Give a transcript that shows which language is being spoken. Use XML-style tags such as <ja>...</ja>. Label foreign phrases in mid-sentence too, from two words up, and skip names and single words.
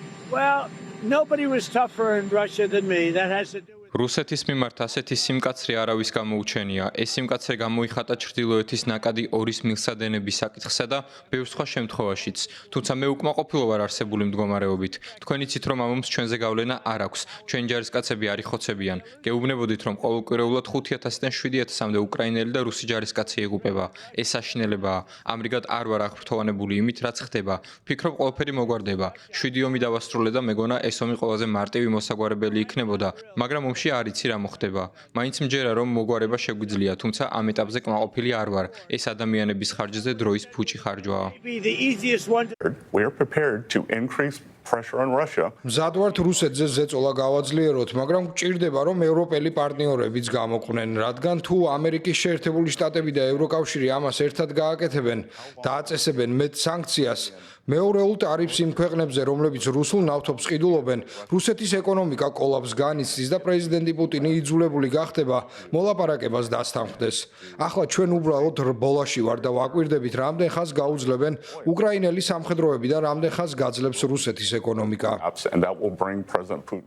<en>Well, nobody was tougher in Russia than me. That has to do with</en> <ka>რუსეთის მიმართ ასეთი სიმკაცრე არავის გამოუჩენია. ეს სიმკაცრე გამოიხატა ჩრდილოეთის ნაკადი ორის მილსადენების საკითხსა და ბევრ სხვა შემთხვევაშიც. თუმცა მე უკმაყოფილო ვარ არსებული მდგომარეობით. თქვენ იცით, რომ ამომს ჩვენზე გავლენა არ აქვს. ჩვენი ჯარისკაცები არ იხოცებიან. გეუბნებოდით, რომ ყოველკვირეულად 5,000-დან 7,000-მდე უკრაინელი და რუსი ჯარისკაცი იღუპება. ეს საშინელებაა. ამრიგად არ ვარ აღფრთოვანებული იმით, რაც ხდება. ვფიქრობ, ყველაფერი მოგვარდება. 7 ომი დავასრულე და მეგონა ეს ომი ყველაზე მარტივი მოსაგვარებელი იქნებოდა. მაგრამ არ იცი რა მოხდება. მაინც მჯერა რომ მოგვარება შეგვიძლია, თუმცა ამ ეტაპზე კმაყოფილი არ ვარ. ეს ადამიანების ხარჯზე დროის ფუჭი ხარჯვაა.</ka> <en>the easiest one. We are prepared to increase pressure on Russia.</en> <ka>მზად ვართ რუსეთზე ზეწოლა გავაძლიეროთ, მაგრამ გვჭირდება რომ ევროპელი პარტნიორებიც გამოყვნენ, რადგან თუ ამერიკის შეერთებული შტატები და ევროკავშირი ამას ერთად გააკეთებენ და აწესებენ მეტ სანქციას, მეორეულ ტარიფს იმ ქვეყნებზე, რომლებიც რუსულ ნავთობს ყიდულობენ, რუსეთის ეკონომიკა კოლაპსს განიცდის და პრეზიდენტი პუტინი იძულებული გახდება მოლაპარაკებას დასთანხმდეს. ახლა ჩვენ უბრალოდ რბოლაში ვარ და ვაკვირდებით, რამდენ ხანს გაუძლებენ უკრაინელი სამხედროები და რამდენ ხანს გაძლებს რუსეთის ეკონომიკა.</ka> <en>And that will bring President Putin</en>